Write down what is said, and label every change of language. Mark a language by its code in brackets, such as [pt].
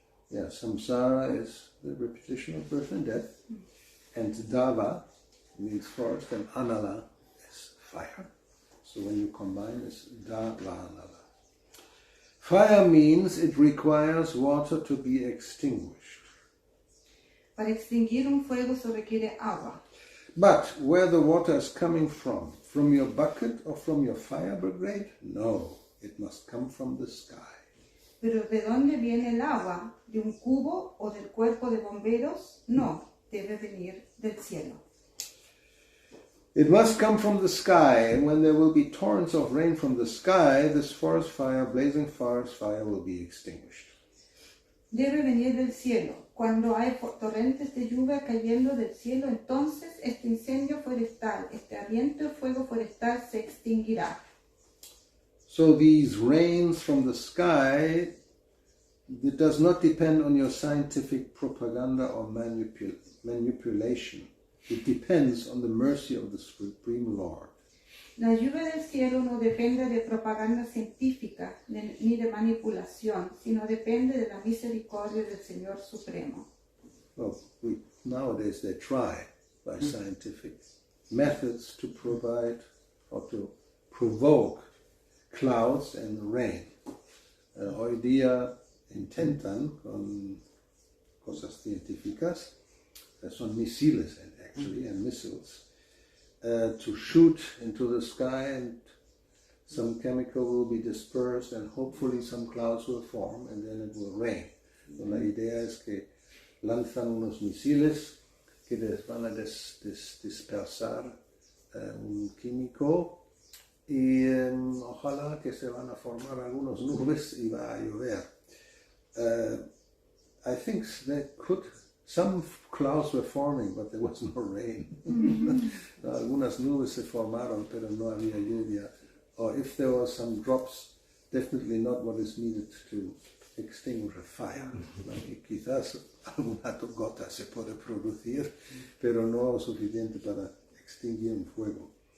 [en] Yeah, samsara is the repetition of birth and death, and dava means forest, and anala is fire. So when you combine, it's davanala. Fire means it requires water to be extinguished. [es] Para extinguir un fuego se requiere agua. [en] But where the water is coming from your bucket or from your fire brigade? No, it must come from the sky. [es] Pero ¿de dónde viene el agua? ¿De un cubo o del cuerpo de bomberos? No, debe venir del cielo. [en] It must come from the sky, and when there will be torrents of rain from the sky, this forest fire, blazing forest fire, will be extinguished. [es] debe venir del cielo. Cuando hay torrentes de lluvia cayendo del cielo, entonces este incendio forestal, este ardiente fuego forestal se extinguirá. [en] So these rains from the sky, it does not depend on your scientific propaganda or manipulation. It depends on the mercy of the Supreme Lord. [es] La lluvia del cielo no depende de propaganda científica ni de manipulación, sino depende de la misericordia del Señor Supremo. [en] Well, nowadays they try by scientific methods to provide or to provoke clouds and rain. [es] Hoy día intentan con cosas científicas, son misiles [en] actually, and missiles, to shoot into the sky, and some chemical will be dispersed and hopefully some clouds will form and then it will rain. [es] So la idea es que lanzan unos misiles que les van a dispersar un químico y ojalá que se van a formar algunas nubes y va a llover. [en] I think some clouds were forming, but there was no rain. [es] Algunas nubes se formaron, pero no había lluvia. [en] Or if there were some drops, definitely not what is needed to extinguish a fire. [es] Y quizás alguna gota se puede producir, pero no suficiente para extinguir un fuego.